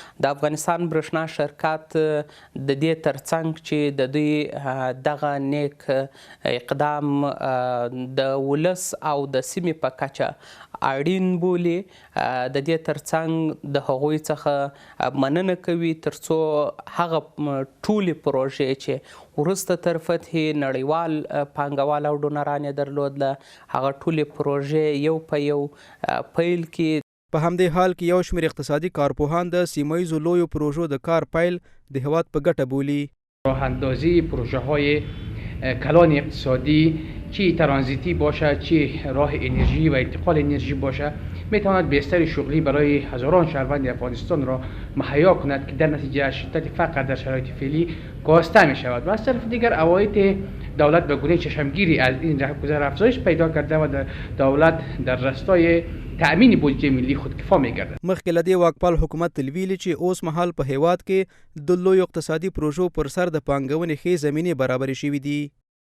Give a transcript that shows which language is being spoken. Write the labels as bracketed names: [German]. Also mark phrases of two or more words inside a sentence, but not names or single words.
[Pashto] د افغانستان برېښنا شرکت د دې ترڅنګ چې د دوی دغه نیک اقدام د ولس او د سیمې په کچه اړین بولي، د دې ترڅنګ د هغوی څخه مننه کوي ترڅو هغه ټولې پروژې چې وروسته تر فتحې نړیوال پانګوال او ډونران یې درلودله هغه ټولې پروژې یو په یو پیل کړي. په همدې حال کې یو شمېر اقتصادي کارپوهان د سیمه‌ایزو لویو پروژو د کار پیل د هیواد په ګټه بولي. [Persian] راه اندازی پروژه های کلان اقتصادی چی ترانزیتی باشه چی راه انرژی و انتقال انرژی باشه میتواند بستر شغلی برای هزاران شهروند افغانستان را مهیا کند که در نتیجه شدت فقر در شرایط فعلی کاسته می شود و از طرف دیگر عواید دولت به گونه چشمگیری از این رهگذر افزایش پیدا کرده و دولت در راستای تأمین بودجه ملی خودکفا میگرده. [Pashto] مخکې له دې واکپال حکومت ویلي چې اوس مهال په هیواد کې د لویو اقتصادي پروژو پر سر د پانګونې ښې زمینې برابرې شوې دي.